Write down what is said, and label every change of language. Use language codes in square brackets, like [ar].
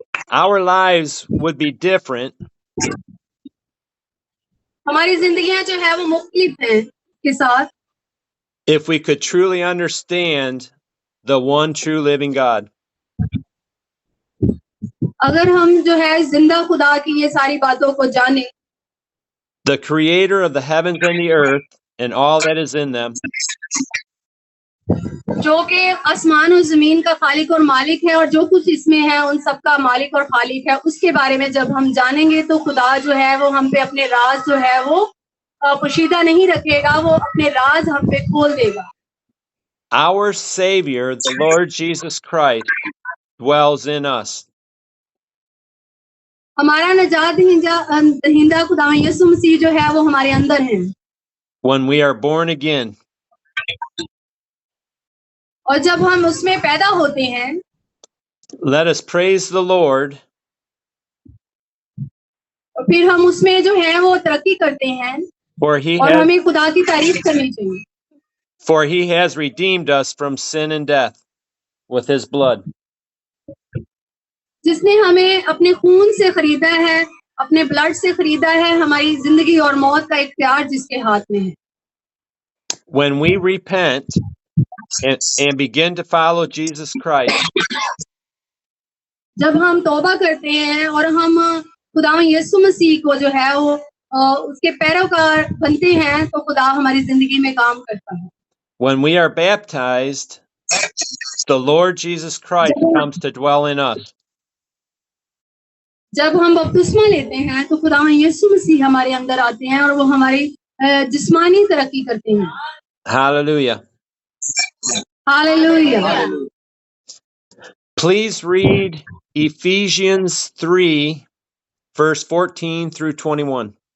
[en] Our lives would be different [hi] हमारी जिंदगियां जो है वो मुख्तलिफ हैं के साथ [en] if we could truly understand the one true living God. [hi] अगर हम जो है जिंदा खुदा की ये सारी बातों को जाने, [en] the creator of the heavens and the earth and all that is in them, [hi] जो कि आसमान और जमीन का खालिक और मालिक है और जो कुछ इसमें है उन सब का मालिक और खालिक है, उसके बारे में जब हम जानेंगे तो खुदा जो है वो हम पे अपने राज जो है वो पोशीदा नहीं रखेगा, वो अपने राज हम पे खोल देगा. [en] Our Savior, the Lord Jesus Christ, dwells in us. [hi] हमारा नजात दहिंदा खुदा यीशु मसीह जो है वो हमारे अंदर है। [en] When we are born again, [hi] और जब हम उसमें पैदा होते हैं, [en] let us praise the Lord, [hi] और फिर हम उसमें जो है वो तरक्की करते हैं, [en] for he [hi] और [en] has [hi] हमें खुदा की तारीफ करनी चाहिए, [en] for he has redeemed us from sin and death with his blood. [hi] जिसने हमें अपने खून से खरीदा है, अपने ब्लड से खरीदा है, हमारी जिंदगी और मौत का इख्तियार जिसके हाथ में है। [en] When we repent and begin to follow Jesus Christ, [hi] जब हम तौबा करते हैं और हम खुदा यीशु मसीह को जो है वो उसके पैरोकार बनते हैं, तो खुदा हमारी जिंदगी में काम करता है। [en] when we are baptized, the Lord Jesus Christ comes to dwell in us. [hi] जब हम बपतिस्मा लेते हैं तो खुदा यीशु मसीह हमारे अंदर आते हैं और वो हमारी जिस्मानी तरक्की करते हैं। [en] Hallelujah. [hi] Hallelujah. [en] Please read Ephesians 3, verse 14 through 21.